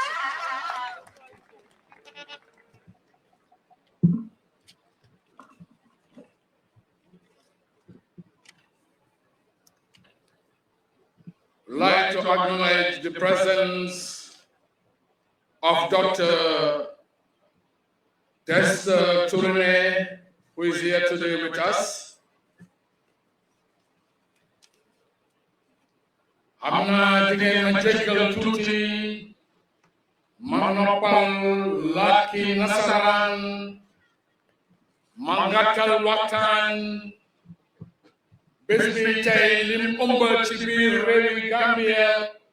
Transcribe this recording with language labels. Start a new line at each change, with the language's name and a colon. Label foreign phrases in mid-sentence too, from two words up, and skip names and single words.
English: I'd like to acknowledge the presence of Dr. Turne, who is here today with us.
Wolof: xam naa di ngeen ma jéggal tuuti ma noppal làkki nasaraan ma ngàttal waxtaan bés bi tey lim ëmb ci biir réewi Gambia